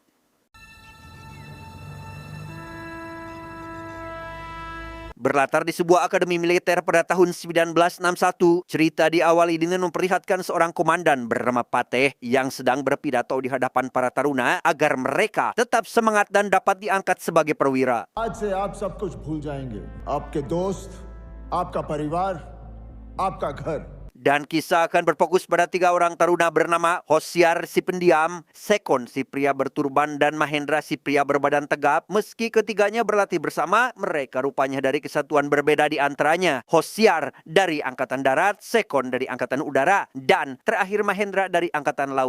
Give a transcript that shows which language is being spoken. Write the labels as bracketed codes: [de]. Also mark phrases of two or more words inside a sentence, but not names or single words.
[id] Berlatar di sebuah akademi militer pada tahun 1961, cerita diawali dengan memperlihatkan seorang komandan bernama Pateh yang sedang berpidato di hadapan para taruna agar mereka tetap semangat dan dapat diangkat sebagai perwira. [hi] आज से आप सब कुछ भूल जाएंगे, आपके दोस्त, आपका परिवार, आपका घर. [id] Dan kisah akan berfokus pada 3 orang taruna bernama Hosyar si pendiam, Sekon si pria berturban, dan Mahendra si pria berbadan tegap. Meski ketiganya berlatih bersama, mereka rupanya dari kesatuan berbeda, di antaranya Hosyar dari Angkatan Darat, Sekon dari Angkatan Udara, dan terakhir Mahendra dari Angkatan Laut.